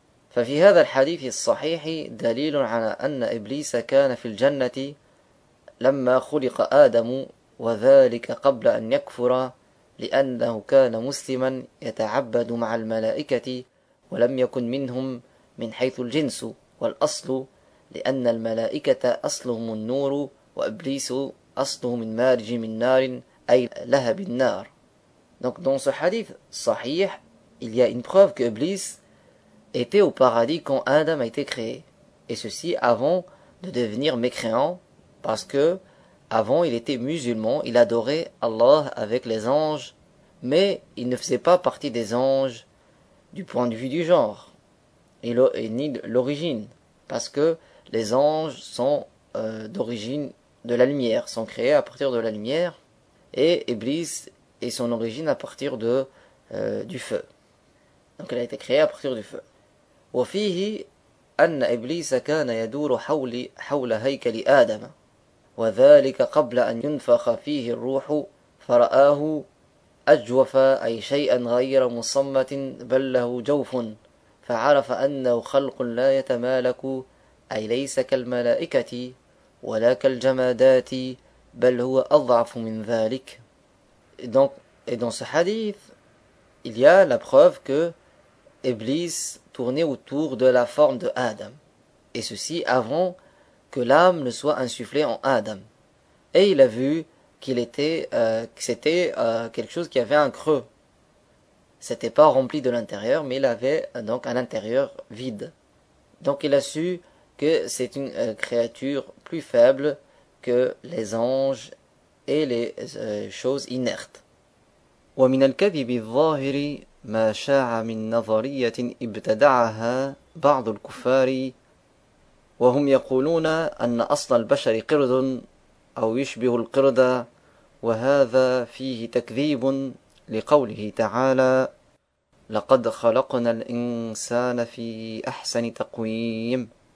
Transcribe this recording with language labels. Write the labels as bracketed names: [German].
[Arabic] ففي هذا الحديث الصحيح دليل على أن إبليس كان في الجنة لما خلق آدم وذلك قبل أن يكفر لأنه كان مسلما يتعبد مع الملائكة ولم يكن منهم من حيث الجنس والأصل. لأن الملائكة أصلهم النور وإبليس أصلهم المارج من نار أي لهب النار. [French] Donc dans ce hadith sahih, Il y a une preuve que Iblis était au paradis quand Adam a été créé, et ceci avant de devenir mécréant, parce que avant il était musulman, il adorait Allah avec les anges, mais il ne faisait pas partie des anges du point de vue du genre, et ni de l'origine, parce que les anges sont d'origine de la lumière, sont créés à partir de la lumière, et Iblis est son origine à partir de du feu. Donc elle a été créée à partir du feu. [Arabic] وفيه أن إبليس كان يدور حول هيكل آدم وذلك قبل أن ينفخ فيه الروح فرآه أجوف أي شيئا غير مصمت بل له جوف فعرف أنه خلق لا يتمالك أي ليس كالملائكة ولا كالجمادات بل هو أضعف من ذلك. [French] Et dans ce hadith, il y a la preuve que Iblis tournait autour de la forme de Adam, et ceci avant que l'âme ne soit insufflée en Adam. Et il a vu qu'il était, que c'était quelque chose qui avait un creux. C'était pas rempli de l'intérieur, mais il avait donc un intérieur vide. Donc il a su que c'est une créature plus faible que les anges et les choses inertes. [Arabic] ومن الكذب الظاهر ما شاع من نظرية ابتدعها بعض الكفار وهم يقولون أن أصل البشر قرد أو يشبه القرد وهذا فيه تكذيب لقوله تعالى لقد خلقنا الإنسان في أحسن تقويم.